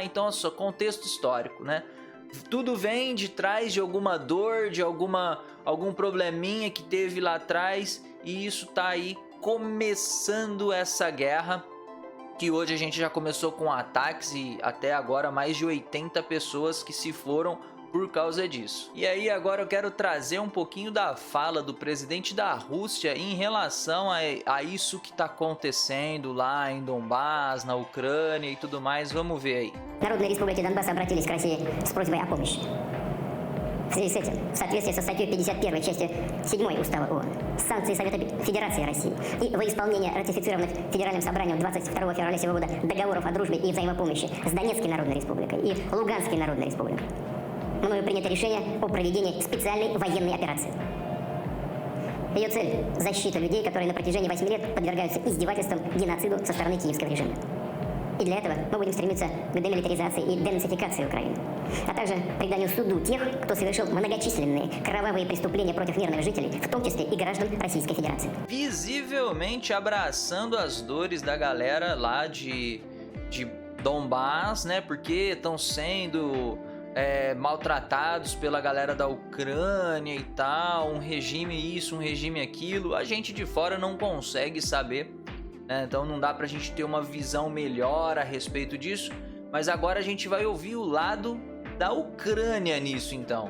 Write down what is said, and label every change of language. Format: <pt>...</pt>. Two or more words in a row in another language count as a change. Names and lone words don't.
<pt>Então, só contexto histórico, né? Tudo vem de trás de alguma dor, de algum probleminha que teve lá atrás, e isso tá aí começando essa guerra, que hoje a gente já começou com ataques e até agora mais de 80 pessoas que se foram por causa disso. E aí agora eu quero trazer um pouquinho da fala do presidente da Rússia em relação a isso que está acontecendo lá em Donbass, na Ucrânia e tudo mais. Vamos ver aí.</pt> <ru>Народные республики Донбасса обратились к России с просьбой о помощи. В связи с этим, в соответствии со статьей 51 части 7 Устава ООН, санкции Совета Федерации России и во исполнение ратифицированных Федеральным собранием 22 февраля сего года договоров о дружбе и взаимопомощи с Донецкой Народной Республикой и Луганской Народной Республикой, мною принято решение о проведении специальной военной операции. Ее цель – защита людей, которые на протяжении 8 лет подвергаются издевательствам, геноциду со стороны киевского режима. И для этого мы будем стремиться к демилитаризации и денацификации Украины, а также преданию суду тех, кто совершил многочисленные кровавые преступления против мирных жителей, в том числе и граждан Российской Федерации.</ru> <pt>Visivelmente abraçando as dores da galera lá de Donbass, né? Porque estão sendo maltratados pela galera da Ucrânia e tal, um regime isso, um regime aquilo. A gente de fora não consegue saber, né? Então não dá pra gente ter uma visão melhor a respeito disso, mas agora a gente vai ouvir o lado da Ucrânia nisso, então.</pt>